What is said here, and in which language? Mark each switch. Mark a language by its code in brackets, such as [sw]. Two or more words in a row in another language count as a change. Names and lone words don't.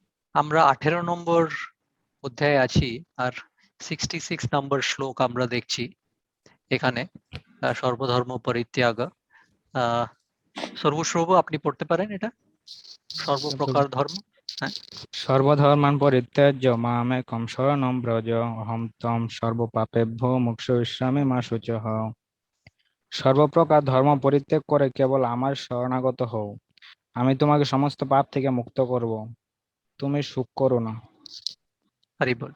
[bn] আমরা 18 নম্বর অধ্যায়ে আছি আর 66 নম্বর শ্লোক আমরা দেখছি এখানে সর্বধর্ম পরিত্যাগ। সর্বশ্রবু আপনি পড়তে পারেন এটা, সর্বপ্রকার ধর্ম। হ্যাঁ, [sa] সর্বধর্মান পরিত্যাজ্য মামেকং শরণং ব্রজ অহং ত্বং সর্বপাপেভ্যো মোক্ষয়িষ্যামি মা শুচঃ। [bn] সর্বপ্রকার ধর্ম পরিত্যাগ করে কেবল আমার শরণাগত হও, আমি তোমাকে সমস্ত পাপ থেকে মুক্ত করব, তুমি সুখ করো না। হরি বল।